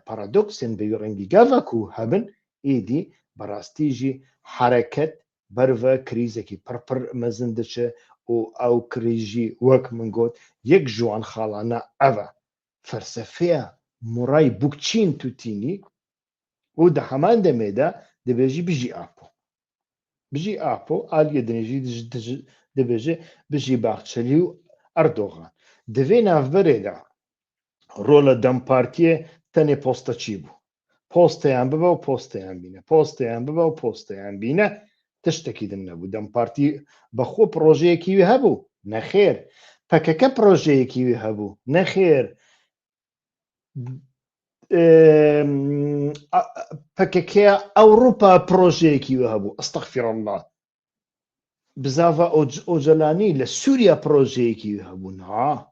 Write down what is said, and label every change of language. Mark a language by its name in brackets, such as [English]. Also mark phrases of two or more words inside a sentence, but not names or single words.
[Kurdish] paradoksên bêrengîgava ku hebin êdî berastî jî hereket berve krîzekî pir mezin diçe û ew krîz jî wek min got yek ji wan xalane ev e felsefeya Murray Bookchin tu tînî û di heman demê de dibêjî bijî apo aliyê dinê jî dibêje bijî Baxçelî û Erdogan di vê navberê de rola Dem Partiyê تەنێ پۆستە چی بوو پۆستەیان ببە و پۆستەیان بینە پۆستەیان ببە و پۆستەیان بینە تشتێکی دن نەبوو دەم پارتی بەخۆ پرۆژەیەکی هەبوو نەخێر پەکەکە پرۆژەیەکی هەبوو نەخێر پەکەکە ئەوروپا پرۆژەیەکی هەبوو [Arabic] ئەستەغفیر الله [Kurdish] بزاڤە ئۆجەلانی لە سووریا پرۆژەیەکی هەبوو نا